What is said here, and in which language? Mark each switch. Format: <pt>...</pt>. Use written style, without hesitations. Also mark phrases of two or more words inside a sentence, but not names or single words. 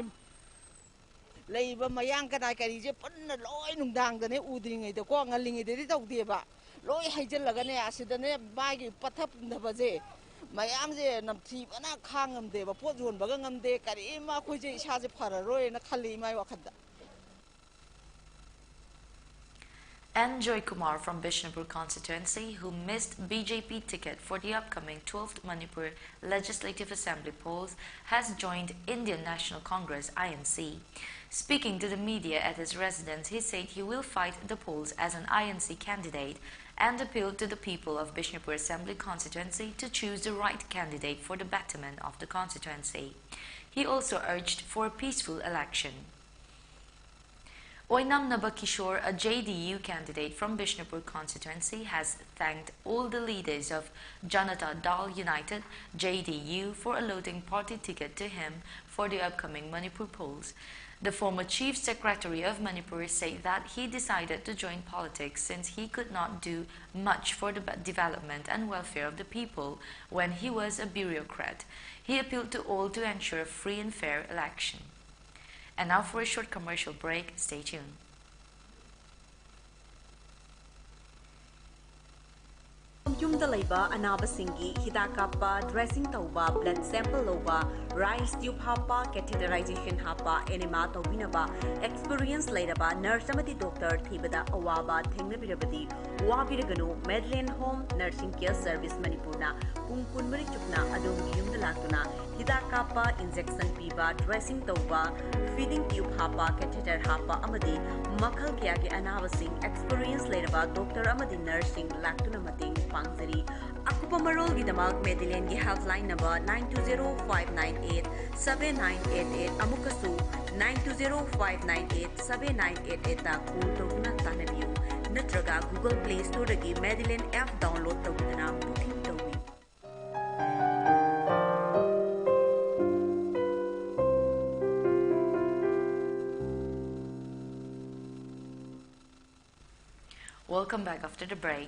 <mni>ꯂꯩꯕ ꯃꯌꯥꯡ ꯀꯗꯥꯏ ꯀꯔꯤꯁꯦ ꯄꯨꯟꯅ ꯂꯣꯏ ꯅꯨꯡꯗꯥꯡꯗꯅꯦ ꯎꯗ꯭ꯔꯤꯉꯩꯗꯀꯣ ꯉꯜꯂꯤꯉꯩꯗꯗꯤ ꯇꯧꯗꯦꯕ ꯂꯣꯏ ꯍꯩꯖꯤꯜꯂꯒꯅꯦ ꯑꯁꯤꯗꯅꯦ ꯃꯥꯒꯤ ꯄꯠꯊ ꯄꯨꯝꯊꯕꯁꯦ ꯃꯌꯥꯝꯁꯦ ꯅꯝꯊꯤꯕꯅ ꯈꯥꯡꯉꯝꯗꯦꯕ ꯄꯣꯠ ꯌꯣꯟꯕꯒ ꯉꯝꯗꯦ ꯀꯔꯤꯝ ꯑꯩꯈꯣꯏꯁꯦ ꯏꯁꯥꯁꯦ ꯐꯔꯔꯣꯏꯅ ꯈꯜꯂꯤ ꯏꯃꯥꯒꯤ ꯋꯥꯈꯜꯗ. N.</mni> <en>Joy Kumar from Bishnupur constituency, who missed BJP ticket for the upcoming 12th Manipur Legislative Assembly polls, has joined Indian National Congress (INC). Speaking to the media at his residence, he said he will fight the polls as an INC candidate and appealed to the people of Bishnupur Assembly constituency to choose the right candidate for the betterment of the constituency. He also urged for a peaceful election. Oinam Nabakishore, a JDU candidate from Bishnupur constituency, has thanked all the leaders of Janata Dal United (JDU) for allotting party ticket to him for the upcoming Manipur polls. The former chief secretary of Manipur said that he decided to join politics since he could not do much for the development and welfare of the people when he was a bureaucrat. He appealed to all to ensure a free and fair election. And now for a short commercial break, stay tuned.</en> <mni>Yumda laiba anabasingi hidak kappa dressing tauba</mni> <en>blood sample</en> <mni>loba</mni> <en>rice tube</en> <mni>hapa catheterization hapa enema tawinaba experience laidaba nurse amati doctor thibada awaba thengnabirabadi wabiraganu Medline Home Nursing Care Service Manipurna pung kunmari chukna adongi yumda laktuna hidak kappa injection piba dressing tauba</mni> <en>feeding tube</en> <mni>hapa catheter hapa amadi makhal kya ke anabasing experience laidaba doctor amadi nursing laktuna mating Pangzari. Akupa Marol Gidamak Medline ki</mni> <en>helpline number</en> <mni>920-598-7988 Amukasu 920-598-7988 ta call tawna tanabiu natraga Google Play Store gi Medline</mni> <en>app download</en> <mni>tawdana booking tawi.</mni> <en>Welcome back after the break.</en>